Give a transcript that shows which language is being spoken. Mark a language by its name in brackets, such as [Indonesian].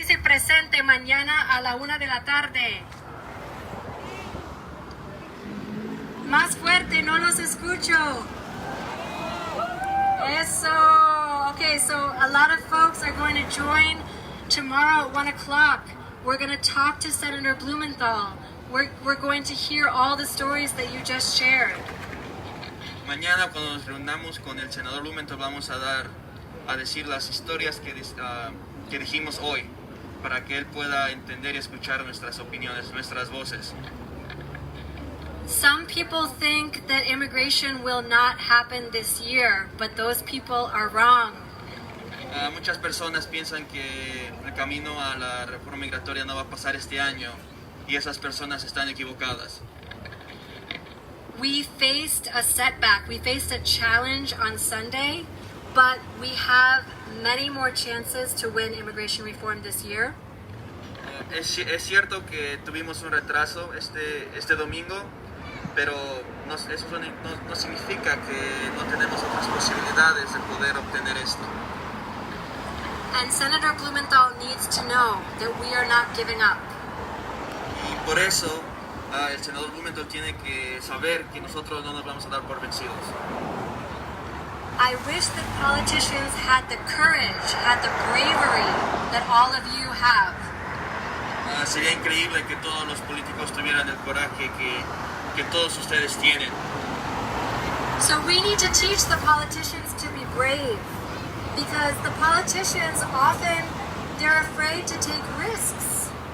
[Spanish] presente mañana a la 1 de la tarde. Más fuerte, no los escucho. Eso. [English] Okay, so a lot of folks are going to join tomorrow at 1 o'clock. We're going to talk to Senator Blumenthal. We're going to hear all the stories that you just shared. [Spanish] Mañana cuando nos reunamos con el senador Blumenthal vamos a decir las historias que dijimos hoy para que él pueda entender y escuchar nuestras opiniones, nuestras voces. [English] Some people think that immigration will not happen this year, but those people are wrong. [Spanish] Muchas personas piensan que el camino a la reforma migratoria no va a pasar este año y esas personas están equivocadas. [English] We faced a setback, we faced a challenge on Sunday, but we have many more chances to win immigration reform this year. [Spanish] Es cierto que tuvimos un retraso este domingo, pero eso no significa que no tenemos otras posibilidades de poder obtener esto. [English] And Senator Blumenthal needs to know that we are not giving up. [Spanish] Y por eso el senador Blumenthal tiene que saber que nosotros no nos vamos a dar por vencidos. [English] I wish that politicians had the courage, had the bravery that all of you have. [Spanish] Sería increíble que todos los políticos tuvieran el coraje que todos ustedes tienen. [English] So we need to teach the politicians to be brave, because the politicians often, they're afraid to take risks.